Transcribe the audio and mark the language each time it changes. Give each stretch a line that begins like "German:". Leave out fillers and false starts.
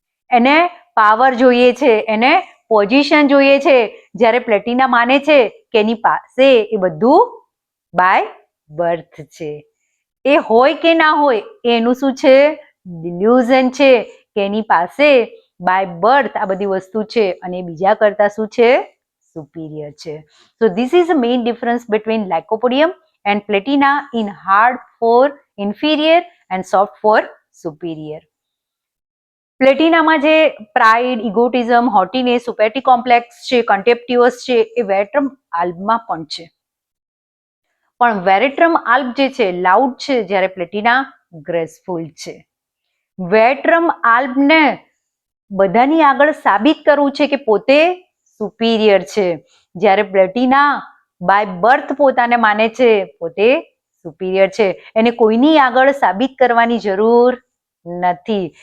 Gujarati: એને પાવર જોઈએ છે, એને પોઝિશન જોઈએ છે, જ્યારે પ્લેટિના માને છે કે એની પાસે એ બધું બાય બર્થ છે. એ હોય કે ના હોય એનું શું છે, ડિલ્યુઝન છે કે એની પાસે બાય બર્થ આ બધી વસ્તુ છે અને બીજા કરતા શું છે, સુપિરિયર છે.
English: So this is the main difference between Lycopodium and Platina in hard for inferior and soft for superior.
Gujarati: પ્લેટિનામાં જે પ્રાઇડ, ઇગોટિઝમ, હોટીનેસ, સુપેરિટી કોમ્પ્લેક્સ છે, કન્ટેમ્પ્ટિવસ છે એ વેટ્રમ આલ્બમાં પણ છે. પણ વેરેટ્રમ આલ્બ જે છે લાઉડ છે, જ્યારે પ્લેટિના ગ્રેસફુલ છે. વેટ્રમ આલ્બને બધાની આગળ સાબિત કરવું છે કે પોતે સુપિરિયર છે, જ્યારે પ્લેટિના બાય બર્થ પોતાને માને છે પોતે સુપિરિયર છે, એને કોઈની આગળ સાબિત કરવાની જરૂર નથી.